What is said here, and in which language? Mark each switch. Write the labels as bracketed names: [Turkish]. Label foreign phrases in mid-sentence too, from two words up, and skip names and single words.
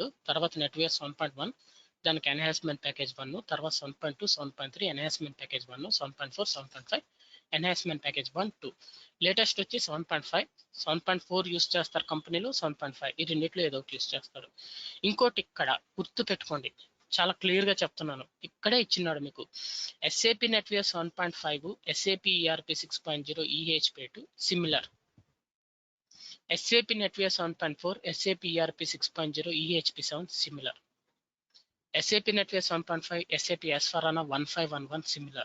[Telugu] తర్వాత NetWeaver 7.1, దానికి [English] enhancement package [Telugu] 1, తర్వాత 7.2, 7.3 [English] enhancement package [Telugu] 1, 7.4, 7.5 [English] enhancement package [Telugu] 1, 2. లేటెస్ట్ వచ్చి 7.5, 7.4 యూస్ చేస్తారు కంపెనీలు, 7.5 ఈ రెండిట్లో ఏదో ఒకటి యూస్ చేస్తారు. ఇంకోటి ఇక్కడ గుర్తు పెట్టుకోండి, చాలా క్లియర్ గా చెప్తున్నాను, ఇక్కడే ఇచ్చినాడు మీకు. SAP NetWeaver 7.5, SAP ERP 6.0, EHP2 సిమిలర్. SAP NetWeaver 7.4, SAP ERP 6.0, EHP7 similar. SAP NetWeaver 7.5, SAP S/4HANA 1511 similar.